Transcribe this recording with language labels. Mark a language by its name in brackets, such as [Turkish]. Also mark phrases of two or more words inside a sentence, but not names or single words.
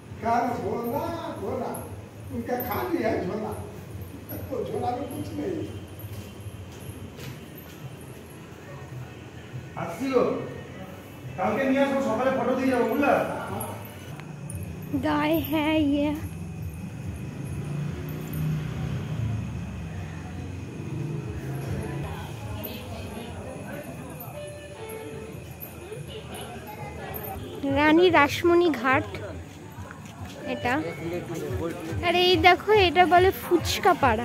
[Hindi] झोला झोला उनका खाली है झोला, तो झोला में कुछ नहीं। [Bangla] আসিও কালকে নিয়ে আসো, সকালে ফটো দিয়ে যাবো বুঝলা। [Hindi] गाय है ये, [Bangla] রানী রাসমণি ঘাট এটা। আর এই দেখো, এটা বলে ফুচকা পাড়া।